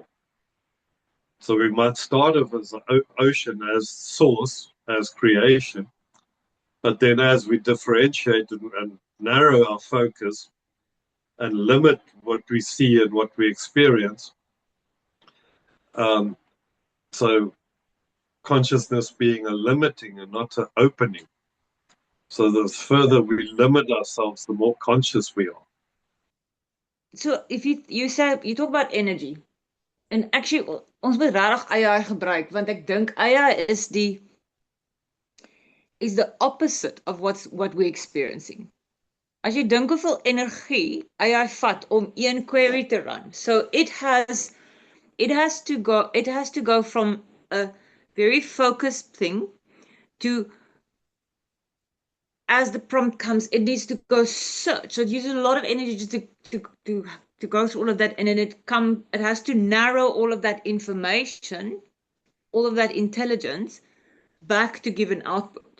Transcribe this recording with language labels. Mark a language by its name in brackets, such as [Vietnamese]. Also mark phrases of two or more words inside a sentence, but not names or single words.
[English] So we might start off as an ocean, as source, as creation, but then as we differentiate and narrow our focus and limit what we see and what we experience, so consciousness being a limiting and not an opening. So the further we limit ourselves, the more conscious we are. So if you talk about energy, and actually [Afrikaans] ons moet regtig AI gebruik, want ek dink AI [English] is the opposite of what we're experiencing. [Afrikaans] As jy dink hoeveel energie AI vat om een query te run. [English] So it has to go from a very focused thing to, as the prompt comes, it needs to go search. So it uses a lot of energy just to go through all of that, and then it has to narrow all of that information, all of that intelligence, back to give an output.